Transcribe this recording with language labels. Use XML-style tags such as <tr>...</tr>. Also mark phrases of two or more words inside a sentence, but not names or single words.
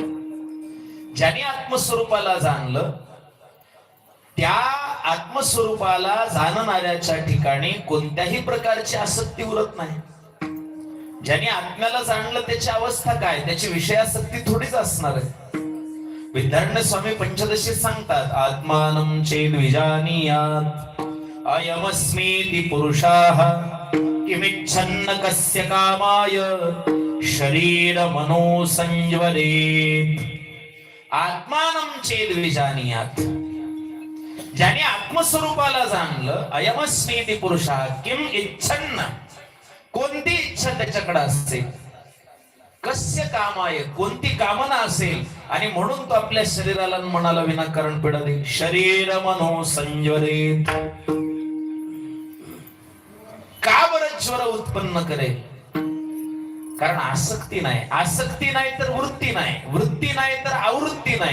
<mr>ज्याने आत्मस्वरूपाला जाणलं त्या आत्मस्वरूपाला जाणणाऱ्याच्या ठिकाणी कोणत्याही प्रकारची आसक्ती उरत नाही. ज्याने आत्म्याला जाणलं त्याची अवस्था काय? त्याची विषयासक्ती थोडीच असणार आहे. विद्यारण्य स्वामी पंचदशी सांगतात,</mr> <sa>आत्मानं चेद विजानीयात् अयमस्मीति पुरुषाः किमिच्छन्न कस्य कामाय शरीर मनो संयवरेत्. आत्मानं चेद विजानीयात्.</sa> <mr>ज्याने आत्मस्वरूपाला जाणलं,</mr> <sa>अयमस्मीति पुरुषाः किम इच्छन्न,</sa> <mr>कोणती इच्छा त्याच्याकडे असेल,</mr> <sa>कस्य कामाय,</sa> <mr>कोणती कामना असेल, आणि म्हणून तो आपल्या शरीराला मनाला विनाकारण पीडा देईल.</mr> <sa>शरीर मनो संयवरेत्.</sa> <mr>का बरं ज्वर उत्पन्न करेल? कारण आसक्ती नाही. आसक्ती नाही तर वृत्ती नाही. वृत्ती नाही तर आवृत्ती नाही.</mr>